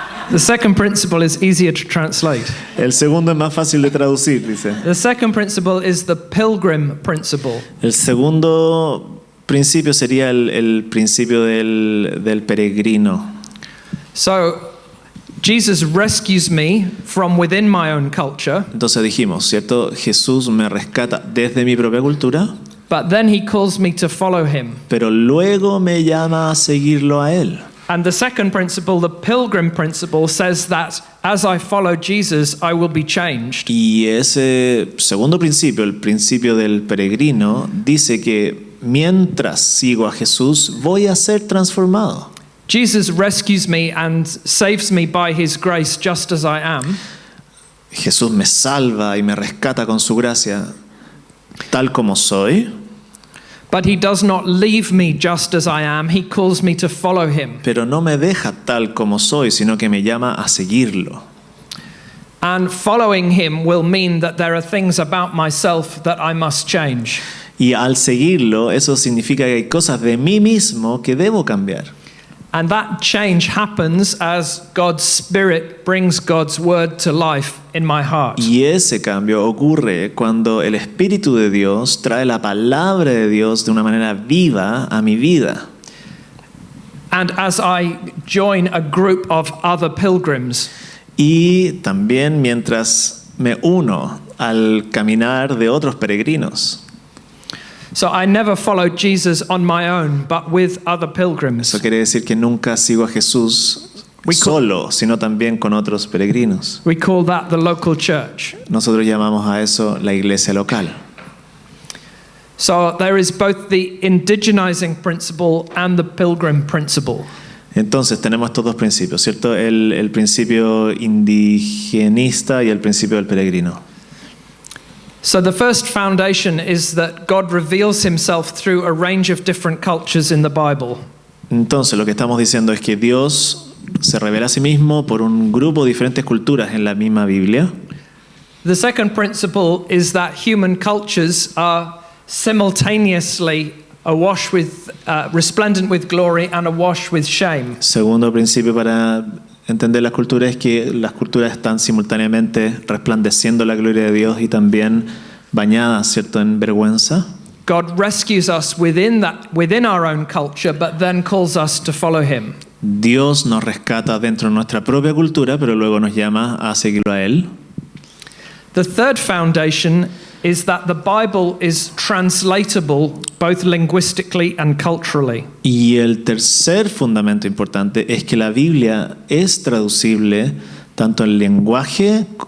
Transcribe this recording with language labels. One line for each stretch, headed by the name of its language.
English: The second principle is easier to translate.
Spanish: El segundo es más fácil de traducir, dice.
English: The second principle is the pilgrim principle.
Spanish: El segundo principio sería el principio del peregrino.
English: So, Jesus rescues me from within my own culture.
Spanish: Entonces dijimos, ¿cierto? Jesús me rescata desde mi propia cultura,
English: But then he calls me to follow him.
Spanish: pero luego me llama a seguirlo a él.
English: And the second principle, the pilgrim principle, says that as I follow Jesus, I will be changed.
Spanish: Y ese segundo principio, el principio del peregrino, dice que mientras sigo a Jesús, voy a ser transformado.
English: Jesus rescues me and saves me by his grace just as I am.
Spanish: Jesús me salva y me rescata con su gracia tal como soy.
English: But he does not leave me just as I am. He calls me to follow him.
Spanish: Pero no me deja tal como soy, sino que me llama a seguirlo.
English: And following him will mean that there are things about myself that I must change.
Spanish: Y al seguirlo, eso significa que hay cosas de mí mismo que debo cambiar.
English: And that change happens as God's Spirit brings God's word to life in my heart.
Spanish: Y ese cambio ocurre cuando el Espíritu de Dios trae la palabra de Dios de una manera viva a mi vida.
English: And as I join a group of other pilgrims.
Spanish: Y también mientras me uno al caminar de otros peregrinos.
English: So I never followed Jesus on my own, but with other pilgrims.
Spanish: Eso quiere decir que nunca sigo a Jesús solo, sino también con otros peregrinos.
English: We call that the local church.
Spanish: Nosotros llamamos a eso la iglesia local.
English: So there is both the indigenizing principle and the pilgrim principle.
Spanish: Entonces tenemos estos dos principios, ¿cierto? El principio indigenista y el principio del peregrino.
English: So the first foundation is that God reveals himself through a range of different cultures in the Bible.
Spanish: Entonces lo que estamos diciendo es que Dios se revela a sí mismo por un grupo de diferentes culturas en la misma Biblia.
English: The second principle is that human cultures are simultaneously awash with, resplendent with glory and awash with shame.
Spanish: Segundo principio para entender las culturas es que las culturas están simultáneamente resplandeciendo la gloria de Dios y también bañadas, ¿cierto?, en vergüenza.
English: God rescues us within our own culture, but then calls us to follow him.
Spanish: Dios nos rescata dentro de nuestra propia cultura, pero luego nos llama a seguirlo a él.
English: The third foundation is that the Bible is translatable both linguistically and culturally.
Spanish: Y el tercer fundamento importante es que la Biblia es traducible tanto en lenguaje,